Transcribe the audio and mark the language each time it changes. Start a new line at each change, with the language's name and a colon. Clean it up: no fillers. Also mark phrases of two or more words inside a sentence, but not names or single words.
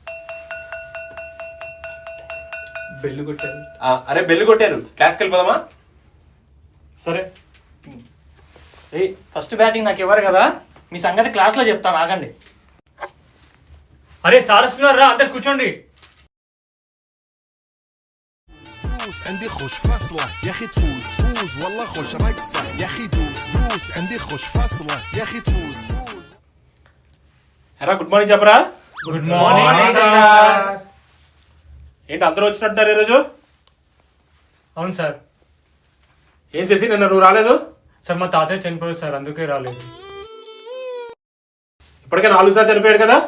Telugu: బెల్లు కొట్టారు. అరే బెల్లు కొట్టారు. క్లాస్కి వెళ్ళిపోదామా? సరే.
English: first batting
Telugu: నాకు ఇవ్వరు కదా, మీ సంగతి క్లాస్లో చెప్తాను, ఆగండి. అరే సార్ వస్తున్నారు రా, అందరు కూర్చోండి.
Arabic: عندي خوش فصلة يا اخي تفوز والله خوش رقصة يا اخي دوس عندي خوش فصلة يا اخي تفوز.
Telugu: హరా
English: good morning
Telugu: చెప్పరా.
English: good morning
Telugu: సార్. ఏంటి అందరూ వచ్చినట్టున్నారు ఈరోజు? అవును సార్. ఏం చేసి నిన్న నువ్వు రాలేదు? సార్ మా తాతయ్య చనిపోయారు సార్, అందుకే రాలేదు. ఇప్పటికే 4 సార్లు చనిపోయాడు కదా.